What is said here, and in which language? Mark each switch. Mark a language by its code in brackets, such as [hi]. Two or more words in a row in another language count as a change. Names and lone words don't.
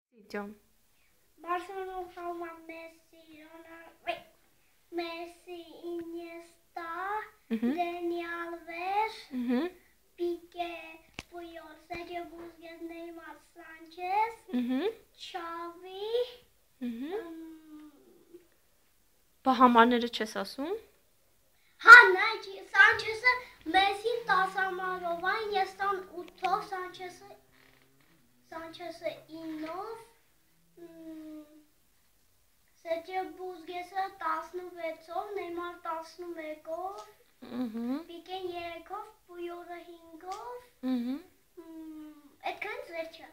[hy] Barcelona, Messi, Iniesta, Dani Alves, Piqué, Puyol, Sergio Busquets, Neymar, Sanchez, Xavi, Բա համարները չես ասում։ Հա, նա Սանչեսը Մեսին 10 համարով, Ինիեստան 8-ով, Սանչեսը 9-ով, Սերժիո Բուսկեսը 16-ով, Նեյմար 11-ով, Պիկեն 3-ով, Պույոլը 5-ով, այդքան վերջը։